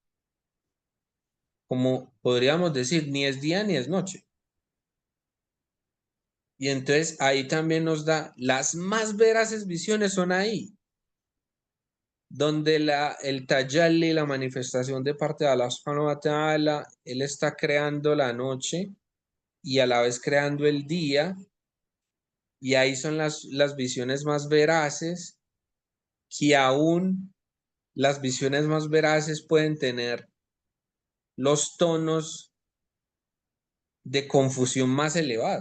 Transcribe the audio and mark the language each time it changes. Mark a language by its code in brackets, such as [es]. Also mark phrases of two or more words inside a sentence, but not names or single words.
[es] Como podríamos decir, ni es día ni es noche. Y entonces ahí también nos da las más veraces visiones son ahí, donde el tajalli, la manifestación de parte de Allah [ar] سبحانه وتعالى, [es] Él está creando la noche y a la vez creando el día, y ahí son las visiones más veraces, que aún las visiones más veraces pueden tener los tonos de confusión más elevados.